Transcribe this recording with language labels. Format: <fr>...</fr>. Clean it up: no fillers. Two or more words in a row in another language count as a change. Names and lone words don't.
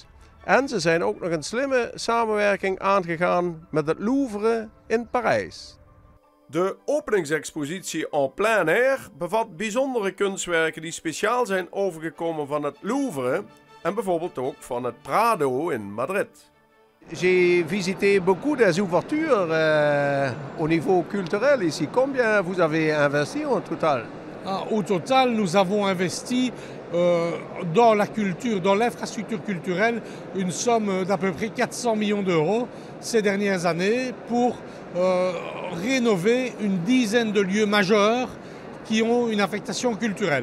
<nl>En ze zijn ook nog een slimme samenwerking aangegaan met het Louvre in Parijs. De openingsexpositie</nl> <fr>en plein air</fr> <nl>bevat bijzondere kunstwerken die speciaal zijn overgekomen van het Louvre en bijvoorbeeld ook van het Prado in Madrid.</nl> <fr>J'ai visité beaucoup des ouvertures au niveau culturel ici. Combien vous avez investi en total? Au total, nous avons investi dans la culture, dans l'infrastructure culturelle, une somme d'à peu près 400 millions d'euros ces dernières années pour rénover une dizaine de lieux majeurs qui ont une affectation culturelle.</fr>